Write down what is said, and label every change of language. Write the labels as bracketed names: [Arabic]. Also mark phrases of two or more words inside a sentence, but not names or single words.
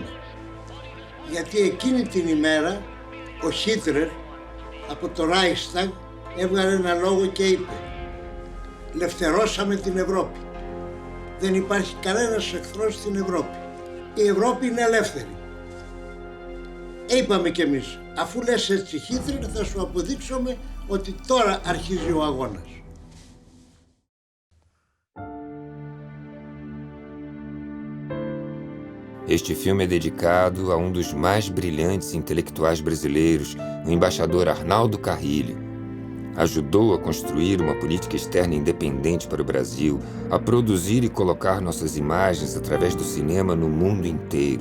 [Greek] Γιατί εκείνη την ημέρα ο Χίτλερ από το Reichstag έβγαλε ένα λόγο και είπε «Ελευθερώσαμε την Ευρώπη. Δεν υπάρχει κανένας εχθρός στην Ευρώπη. Η Ευρώπη είναι ελεύθερη». Είπαμε κι εμείς, αφού λες έτσι Χίτλερ θα σου αποδείξουμε ότι τώρα αρχίζει ο αγώνας. [Portuguese] Este filme é dedicado a um dos mais brilhantes intelectuais brasileiros, o embaixador Arnaldo Carrilho. Ajudou a construir uma política externa independente para o Brasil, a produzir e colocar nossas imagens através do cinema no mundo inteiro.